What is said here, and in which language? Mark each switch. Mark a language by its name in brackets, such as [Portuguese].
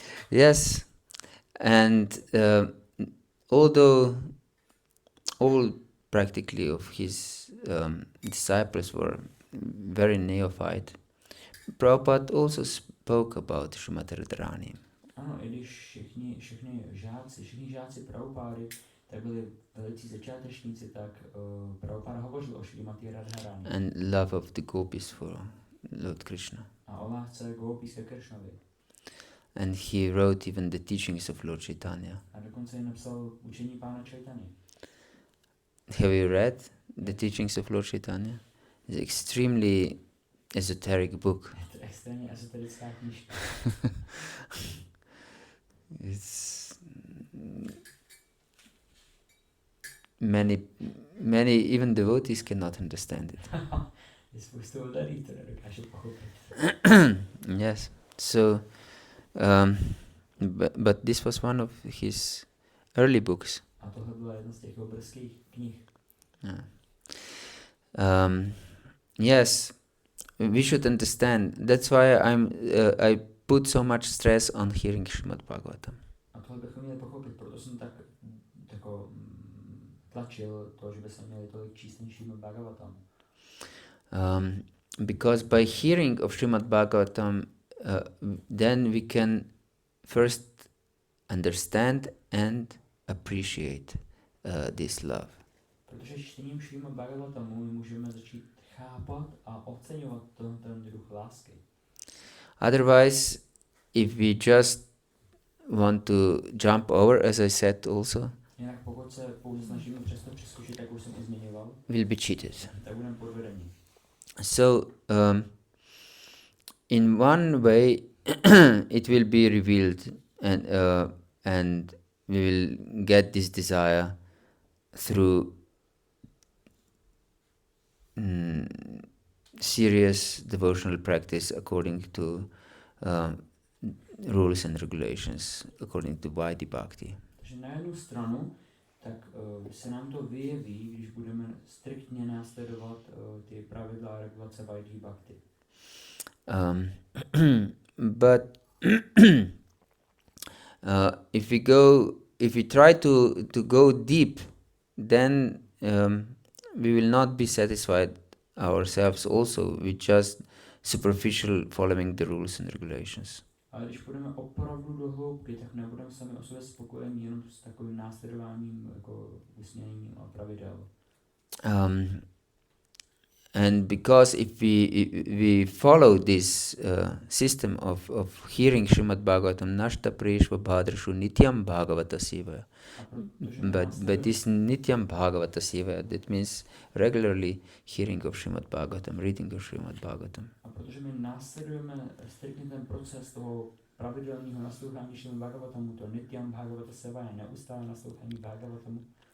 [English] Yes, and although all practically of his disciples were very neophyte, Prabhupada also spoke about Srimati Radharani. [Czech] Ano, i když všichni žáci Prabhupády tak byli velicí začátečníci, tak Prabhupada hovořil o Srimati Radharani. [English] And love of the gopis for Lord Krishna. [Czech] A o lásce gopis ke Krishnovi. [English] And he wrote even the teachings of Lord Caitanya. [Czech] A dokonce je napsal učení Pána Čaitanya. [English] Have you read the teachings of Lord Caitanya? It's an extremely esoteric book. [Czech] Je to extrémně esoterická knížka. [English] It's many even devotees cannot understand it. [Czech] Je spoustu odaných, to nedokážu pochopit. [English] Yes. So, but this was one of his early books. [Czech] A tohle byla jedna z těch jeho brzkých knih. [English] Yeah. Yes, we should understand. That's why I put so much stress on hearing Srimad Bhagavatam. [Czech] A tohle bychom měli pochopit, proto jsem tak jako tlačil to, že by se měli tolik číst ten Srimad Bhagavatam. [English] Because by hearing of Srimad Bhagavatam, then we can first understand and appreciate this love. [Czech] Protože čtením Srimad Bhagavatamu my můžeme začít chápat a oceňovat ten druh lásky. [English] Otherwise, if we just want to jump over, as I said also, [Czech] Jinak pokud se pouze snažíme přesto přeskočit, jak už jsem i zmiňoval, [English] we'll be cheated. [Czech] tak budeme podvedeni. [English] So, in one way, it will be revealed, and we will get this desire through serious devotional practice according to rules and regulations, according to Vaidhi Bhakti. [Czech] Takže na jednu stranu, tak se nám to vyjeví, když budeme striktně následovat ty pravidla a regulace Vaidhi Bhakti. [English] But if we try to go deep, then we will not be satisfied ourselves also with just superficial following the rules and regulations. [Czech] Ale když půjdeme opravdu do hloubky, tak nebudeme sami o sobě spokojení jenom s takovým následováním jako usměním a pravidel. [English] And because if we follow this system of hearing Srimad Bhagavatam [Sanskrit] nashta preshva bhadrashu nityam Bhagavata-sevaya, [English] but this nityam Bhagavata-sevaya, that means regularly hearing of Srimad Bhagavatam, reading of Srimad Bhagavatam. [Czech] A protože my následujeme striktně ten proces toho pravidelného naslouchání Srimad Bhagavatamu, to nityam Bhagavata-sevaya, neustále naslouchání Bhagavatamu,